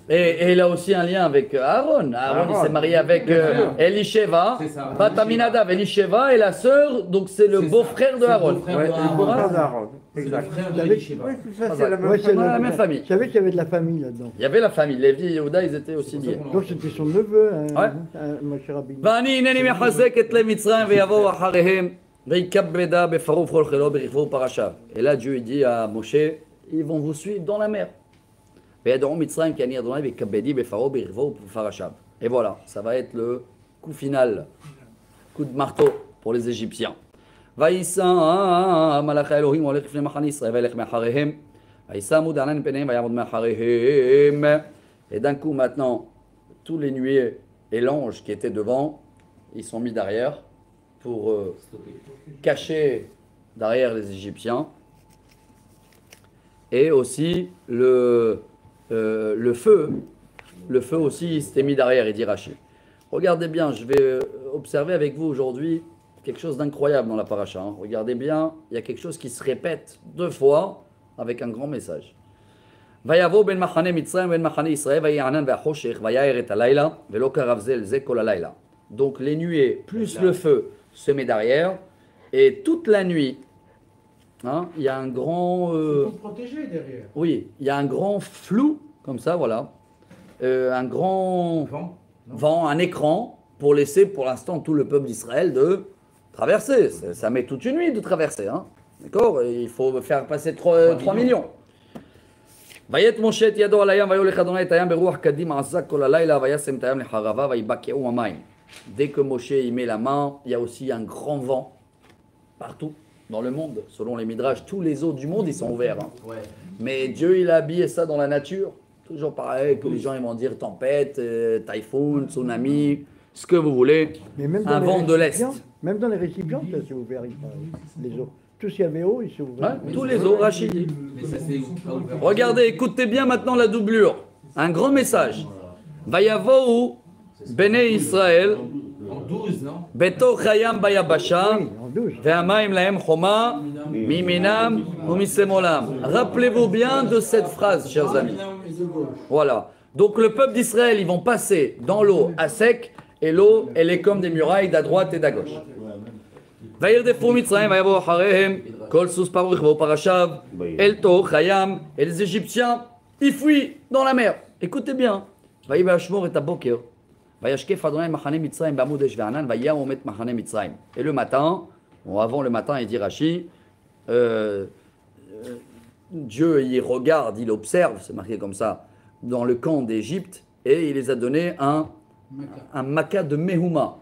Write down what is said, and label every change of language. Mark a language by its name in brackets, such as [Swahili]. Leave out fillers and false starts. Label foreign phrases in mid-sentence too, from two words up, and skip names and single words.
[French] Et il a aussi un lien avec Aaron. Aaron, il s'est marié avec Elisheva, C'est ça. Bat Aminadav. Elisheva est la sœur, donc c'est le C'est beau-frère de ça. C'est le Aaron. beau-frère Ouais, de le Aaron. beau-frère d'Aaron. C'est le Exact. frère de David. Elisheva. Oui, tout ça, Ah, c'est la même Ouais, c'est famille. la même famille. Je savais qu'il y avait de la famille là-dedans. Il y avait la famille, Lévi et Yehuda, ils étaient aussi liés. Donc c'était son neveu, Ouais. Moshe Rabbeinu. [Hebrew] ואני הנני מחזק את לב מצרים ויבואו אחריהם ויקבדה בפרעה ובכל חילו ברכבו ופרשיו. [French] Et là Dieu il dit à Moshe, ils vont vous suivre dans la mer. [Hebrew] וידעו מצרים כי אני אדוני ויקבדי בפרעה ברכבו ופרשיו. [French] Et voilà, ça va être le coup final, coup de marteau pour les Égyptiens. [Hebrew] ויישא מלאך האלוהים הולך לפני מחנה ישראל וילך מאחריהם. וישמו דענן פניהם ויעמוד מאחריהם. [French] Et d'un coup maintenant, tous les nuées et l'ange qui étaient devant, ils sont mis derrière pour cacher derrière les Égyptiens. Et aussi le feu aussi s'était mis derrière, il dit Rachi. Regardez bien, je vais observer avec vous aujourd'hui quelque chose d'incroyable dans la paracha. Hein. Regardez bien, il y a quelque chose qui se répète 2 fois avec un grand message. [Hebrew] ויבוא בין מחנה מצרים ובין מחנה ישראל ויהי ענן והחושך ויער את הלילה ולא קרב זה לזה כל הלילה. [French] Donc les nuées plus le feu se met derrière et toute la nuit, hein, il y a un grand Pour protéger derrière. oui, il y a un grand flou comme ça, voilà, un grand vent, un écran pour laisser pour l'instant tout le peuple d'Israël de traverser. Ça met toute une nuit de traverser, hein. D'accord? Il faut faire passer 3 millions. [Hebrew] ויט משה את ידו על הים ויולך אדוני את הים ברוח קדים עזה כל הלילה וישם את הים לחרבה ויבקעו המים. [French] Dès que Moshe y met la main, il y a aussi un grand vent partout dans le monde. Selon les midrash, tous les eaux du monde ils sont ouverts. Hein. Ouais. Mais Dieu il a habillé ça dans la nature. Toujours pareil que les gens ils vont dire tempête, typhoon, tsunami, ce que vous voulez. Mais même Un dans vent les de l'Est. récipients, même dans les récipients, ça s'est ouvert, il paraît, les eaux. Tout ce qu'il y avait haut, il s'est ouvert. Ouais, tous les eaux, Rachid dit. Mais ça s'est pas ouvert. Regardez, écoutez bien maintenant la doublure. Un grand message. [Hebrew] ויבואו בני ישראל [French] En 12, non? [Hebrew] בתוך הים ביבשה, [French] Oui, en 12. [Hebrew] והמים להם חומה, מימינם ומשמאלם. [French] Rappelez-vous bien de cette phrase, chers amis. Voilà. Donc le peuple d'Israël, ils vont passer dans l'eau à sec, et l'eau, elle est comme des murailles d'à droite et d'à gauche. [Hebrew] וירדפו מצרים ויבואו אחריהם, כל סוס פרעה רכבו פרשיו, אל תוך הים, [French] et les Égyptiens, ils fuient dans la mer. Écoutez bien. [Hebrew] ויהי וישמור את הבוקר. וישקף אדוני מחנה מצרים בעמוד אש וענן ויהיה עומת מחנה מצרים. [French] Et le matin, bon, avant le matin, il dit Rachi, Dieu il regarde, il observe, c'est marqué comme ça, dans le camp d'Égypte, et il les a donné un maca de Mehuma.